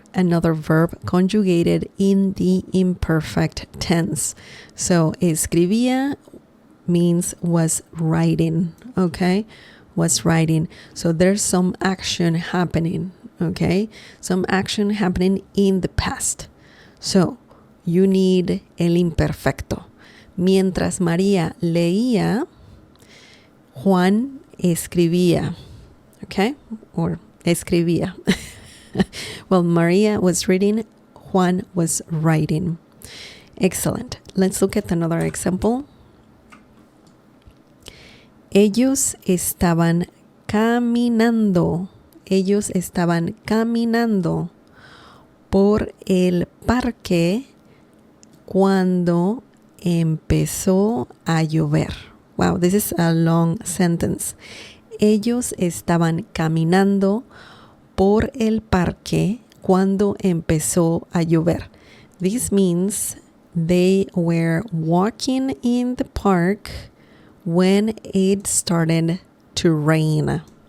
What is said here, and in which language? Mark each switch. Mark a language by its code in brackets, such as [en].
[en] another verb conjugated in the imperfect tense. So escribía means was writing, okay? Was writing. So there's some action happening, okay? Some action happening in the past. So you need el imperfecto. [es] Mientras María leía, Juan escribía, okay? [en] Or escribía. Well, Maria was reading, Juan was writing. Excellent. Let's look at another example. [es] Ellos estaban caminando. Ellos estaban caminando por el parque cuando empezó a llover. [en] Wow, this is a long sentence. [es] Ellos estaban caminando por el parque cuando empezó a llover. [en] This means they were walking in the park when it started to rain.